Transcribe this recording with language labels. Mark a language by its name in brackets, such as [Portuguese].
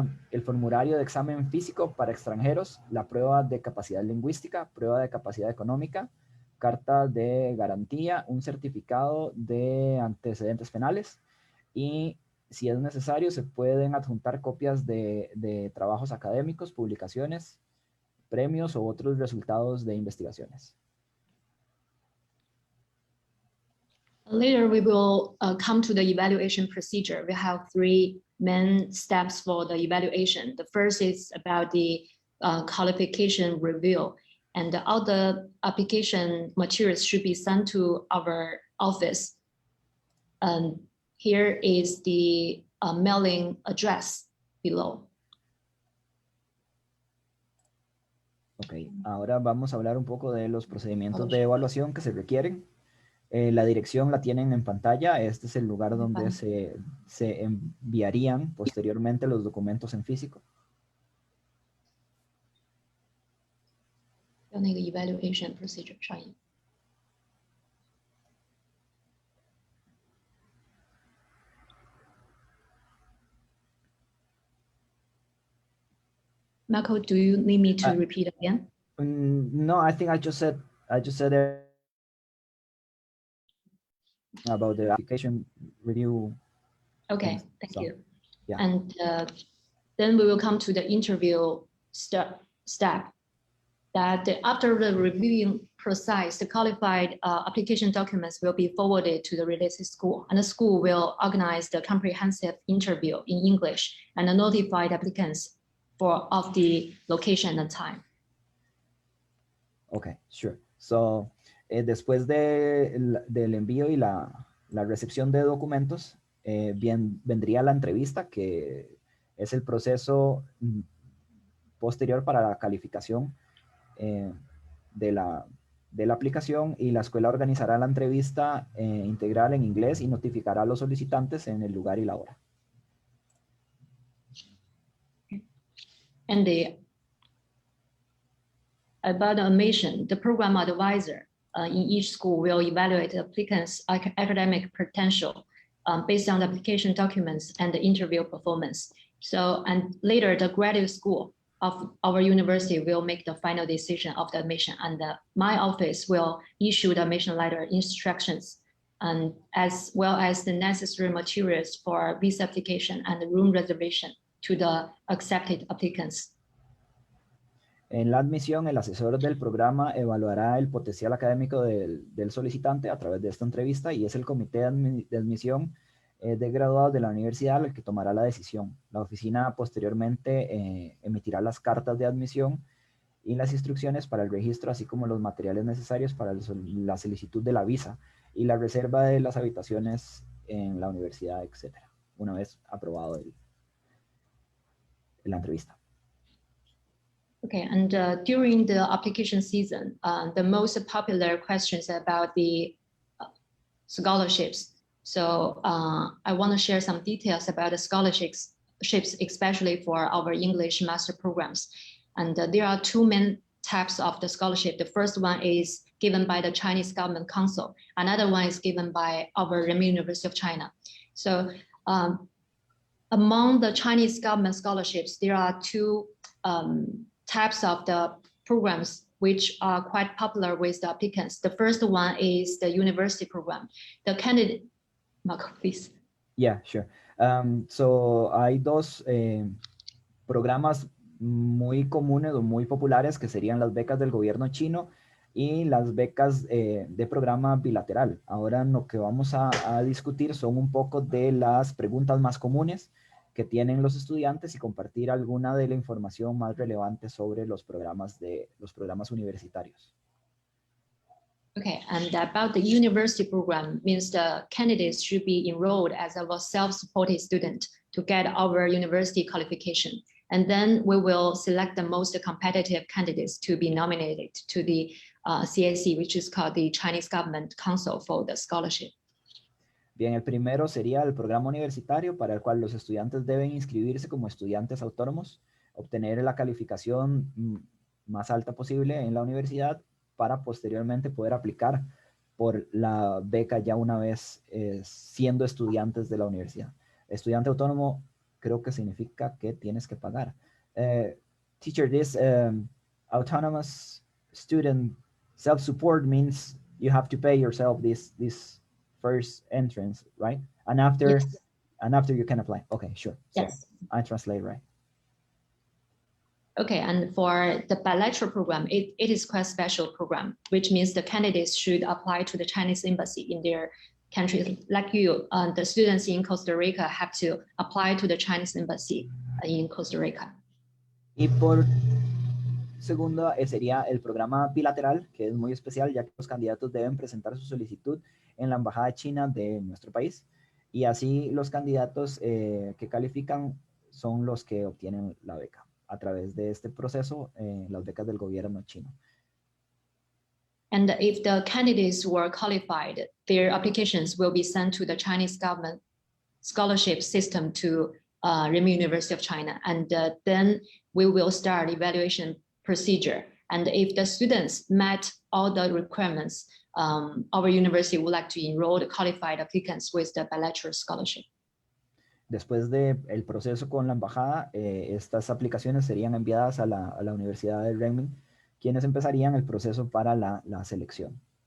[Spanish] el formulario de examen físico para extranjeros, la prueba de capacidad lingüística, prueba de capacidad económica, carta de garantía, un certificado de antecedentes penales, y si es necesario se pueden adjuntar copias de trabajos académicos, publicaciones, premios o otros resultados de investigaciones. [English] Later, we will come to the evaluation procedure. We have 3 main steps for the evaluation. The first is about the qualification review, and all the application materials should be sent to our office. Here is the mailing address. below. [Spanish] Ok, ahora vamos a hablar un poco de los procedimientos de evaluación que se requieren. La dirección la tienen en pantalla. Este es el lugar donde se enviarían posteriormente los documentos en físico. [English] Evaluation procedure training. Marco, do you need me to repeat again? No, I think I just said about the application review. Okay, thank you. Yeah. And then we will come to the interview step. That after the reviewing process, the qualified application documents will be forwarded to the related school, and the school will organize the comprehensive interview in English and notify the applicants of the location and time. Okay, sure. [Spanish] So, después del envío y la recepción de documentos, vendría la entrevista, que es el proceso posterior para la calificación de la aplicación, y la escuela organizará la entrevista integral en inglés y notificará a los solicitantes en el lugar y la hora. [English] And about the admission, the program advisor in each school will evaluate the applicants' academic potential based on the application documents and the interview performance. So, and later the graduate school of our university will make the final decision of the admission, and my office will issue the admission letter instructions, and as well as the necessary materials for visa application and room reservation to the accepted applicants. [Spanish] En la admisión, el asesor del programa evaluará el potencial académico del solicitante a través de esta entrevista, y es el comité de admisión de graduados de la universidad el que tomará la decisión. La oficina posteriormente emitirá las cartas de admisión y las instrucciones para el registro, así como los materiales necesarios para la solicitud de la visa y la reserva de las habitaciones en la universidad, etc., una vez aprobado la entrevista. [English] Okay, and during the application season, the most popular questions about the scholarships. So I want to share some details about the scholarships, especially for our English master programs. And there are two main types of the scholarship. The first one is given by the Chinese Government Council. Another one is given by our Renmin University of China. So among the Chinese government scholarships, there are two types of the programs which are quite popular with the applicants. The first one is the university program. The candidate, Marco, please. Yeah, sure. [Spanish] So hay dos programas muy comunes o muy populares, que serían las becas del gobierno chino y las becas de programa bilateral. Ahora lo que vamos a discutir son un poco de las preguntas más comunes que tienen los estudiantes y compartir alguna de la información más relevante sobre los programas universitarios. [English] Okay, and about the university program means the candidates should be enrolled as a self-supported student to get our university qualification. And then we will select the most competitive candidates to be nominated to the CAC, which is called the Chinese Government Council for the Scholarship. [Spanish] Bien, el primero sería el programa universitario, para el cual los estudiantes deben inscribirse como estudiantes autónomos, obtener la calificación más alta posible en la universidad para posteriormente poder aplicar por la beca ya una vez siendo estudiantes de la universidad. Estudiante autónomo creo que significa que tienes que pagar. [English] Teacher, this autonomous student self-support means you have to pay yourself this first entrance, right? And after, yes. And after you can apply. Okay, sure. Yes. So I translate right. Okay, and for the bilateral program, it is quite a special program, which means the candidates should apply to the Chinese embassy in their country. Like you, the students in Costa Rica have to apply to the Chinese embassy in Costa Rica. [Spanish] Y por segundo sería el programa bilateral, que es muy especial, ya que los candidatos deben presentar su solicitud en la embajada china de nuestro país, y así los candidatos que califican son los que obtienen la beca a través de este proceso, las becas del gobierno chino. [English] And if the candidates were qualified, their applications will be sent to the Chinese government scholarship system to Renmin University of China. And then we will start evaluation procedure. And if the students met all the requirements, our university would like to enroll the qualified applicants with the bilateral scholarship. [Spanish] Después del proceso con la embajada, estas aplicaciones serían enviadas a la Universidad de Renmin, quienes empezarían el proceso para la selección.